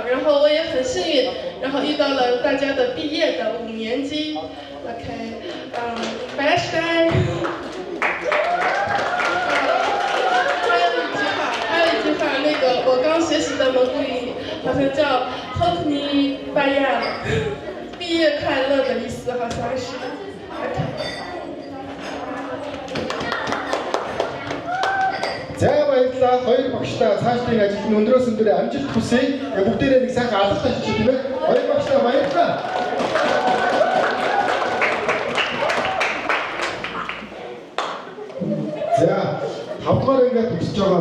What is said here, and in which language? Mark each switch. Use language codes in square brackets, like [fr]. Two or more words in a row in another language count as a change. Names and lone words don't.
[zh] 然后我也很幸运，然后遇到了大家的毕业的5年级。OK，拜拜。还有一句话，那个我刚学习的蒙古语，好像叫 “Hope你毕业了”，毕业快乐的意思，好像是。 [mn] За баярлалаа. Хоёр багштай цаашдын ажилд нь өндрөөс өндөр амжилт хүсье. Бүгдээрээ нэг сайхан алга тавьчих тийм ээ. Хоёр багштай баярлалаа. За 5 дугаар ингээд төгсөж байгаа.